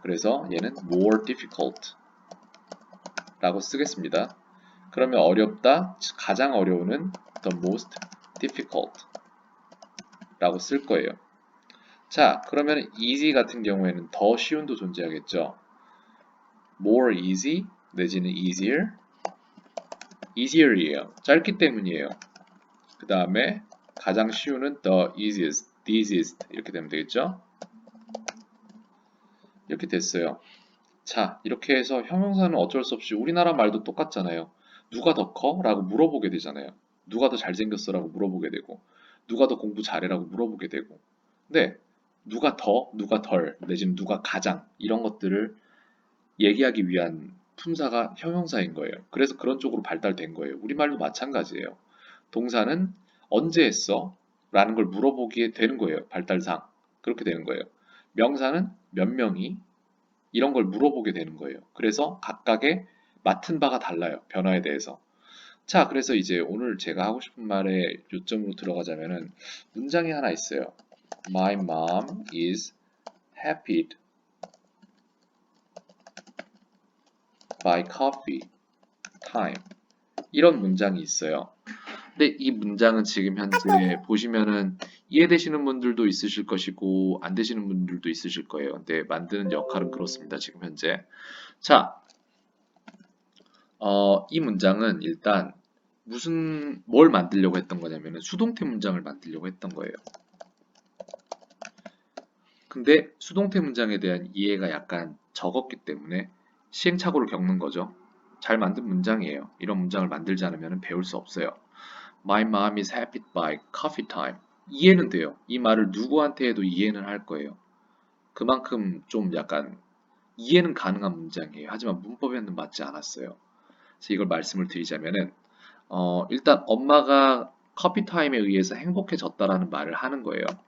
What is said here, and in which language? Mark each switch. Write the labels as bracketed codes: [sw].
[ko] 그래서 얘는 [en] more difficult [ko] 라고 쓰겠습니다. 그러면 어렵다, 가장 어려운은 [en] the most difficult [ko] 라고 쓸 거예요. 자, 그러면 easy 같은 경우에는 더 쉬운도 존재하겠죠. [en] more easy [ko] 내지는 [en] easier, easier이에요. [ko] 짧기 때문이에요. 그 다음에 가장 쉬운은 [en] the easiest, the easiest [ko] 이렇게 되면 되겠죠. 이렇게 됐어요. 자, 이렇게 해서 형용사는 어쩔 수 없이 우리나라 말도 똑같잖아요. 누가 더 커? 라고 물어보게 되잖아요. 누가 더 잘생겼어? 라고 물어보게 되고 누가 더 공부 잘해? 라고 물어보게 되고 근데 누가 더, 누가 덜, 내지는 누가 가장 이런 것들을 얘기하기 위한 품사가 형용사인 거예요. 그래서 그런 쪽으로 발달된 거예요. 우리말도 마찬가지예요. 동사는 언제 했어? 라는 걸 물어보게 되는 거예요. 발달상. 그렇게 되는 거예요. 명사는 몇 명이 이런 걸 물어보게 되는 거예요. 그래서 각각의 맡은 바가 달라요. 변화에 대해서. 자, 그래서 이제 오늘 제가 하고 싶은 말의 요점으로 들어가자면은 문장이 하나 있어요. [en] My mom is happy by coffee time. [ko] 이런 문장이 있어요. 근데 이 문장은 지금 현재 보시면은 이해되시는 분들도 있으실 것이고 안 되시는 분들도 있으실 거예요. 근데 만드는 역할은 그렇습니다. 지금 현재. 자, 이 문장은 일단 뭘 만들려고 했던 거냐면은 수동태 문장을 만들려고 했던 거예요. 근데 수동태 문장에 대한 이해가 약간 적었기 때문에 시행착오를 겪는 거죠. 잘 만든 문장이에요. 이런 문장을 만들지 않으면 배울 수 없어요. [en] My mom is happy by coffee time. [ko] 이해는 돼요. 이 말을 누구한테 해도 이해는 할 거예요. 그만큼 좀 약간 이해는 가능한 문장이에요. 하지만 문법에는 맞지 않았어요. 그래서 이걸 말씀을 드리자면은 일단 엄마가 커피 타임에 의해서 행복해졌다라는 말을 하는 거예요.